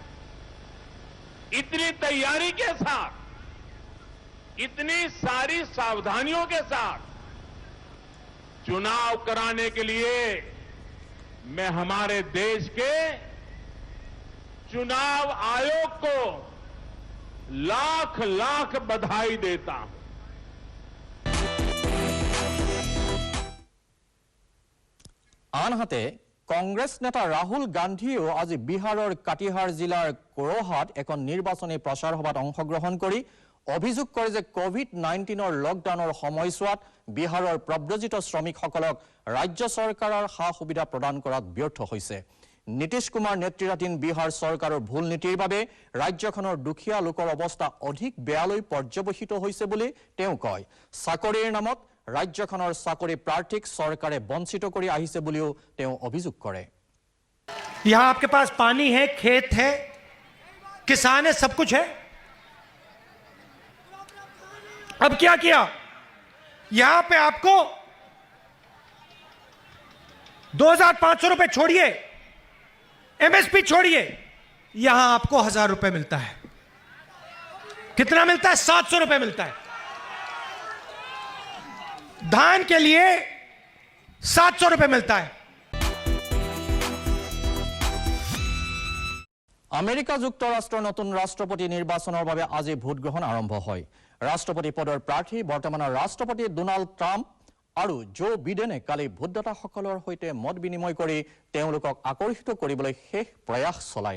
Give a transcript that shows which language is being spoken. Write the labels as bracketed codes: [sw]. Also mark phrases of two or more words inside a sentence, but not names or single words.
[hi] इतनी तैयारी के साथ, इतनी सारी सावधानियों के साथ चुनाव कराने के लिए मैं हमारे देश के चुनाव आयोग को लाख लाख बधाई देता हूं। [as] আনহাতে কংগ্ৰেছ নেতা ৰাহুল গান্ধীয়েও আজি বিহাৰৰ কাটিহাৰ জিলাৰ কোৰহাত এখন নিৰ্বাচনী প্ৰচাৰ সভাত অংশগ্ৰহণ কৰি অভিযোগ কৰে যে কোভিড-19ৰ লকডাউনৰ সময়ছোৱাত বিহাৰৰ প্ৰব্ৰজিত শ্ৰমিকসকলক ৰাজ্য চৰকাৰৰ সা-সুবিধা প্ৰদান কৰাত ব্যৰ্থ হৈছে। নীতিশ কুমাৰ নেতৃত্বাধীন বিহাৰ চৰকাৰৰ ভুল নীতিৰ বাবে ৰাজ্যখনৰ দুখীয়া লোকৰ অৱস্থা অধিক বেয়ালৈ পৰ্যবেসিত হৈছে বুলি তেওঁ কয়। চাকৰিৰ নামত ৰাজ্যখনৰ চাকৰি প্ৰাৰ্থীক চৰকাৰে বঞ্চিত কৰি আহিছে বুলিও তেওঁ অভিযোগ কৰে। [hi] यहाँ आपके पास पानी है, खेत है, किसान है, सब कुछ है। अब क्या किया? यहां पे आपको 2,500 रुपए छोड़िए, एमएसपी छोड़िए, यहां आपको 1,000 रुपए मिलता है। कितना मिलता है? 700 रुपए मिलता है। धान के लिए 700 रुपए मिलता है। [as] আমেৰিকা যুক্তৰাষ্ট্ৰৰ নতুন ৰাষ্ট্ৰপতি নিৰ্বাচনৰ বাবে আজি ভোটগ্ৰহণ আৰম্ভ হয়। ৰাষ্ট্ৰপতি পদৰ প্ৰাৰ্থী বৰ্তমানৰ ৰাষ্ট্ৰপতি ডোনাল্ড ট্ৰাম্প আৰু জো বিডেনে কালি ভোটদাতাসকলৰ সৈতে মত বিনিময় কৰি তেওঁলোকক আকৰ্ষিত কৰিবলৈ শেষ প্ৰয়াস চলায়।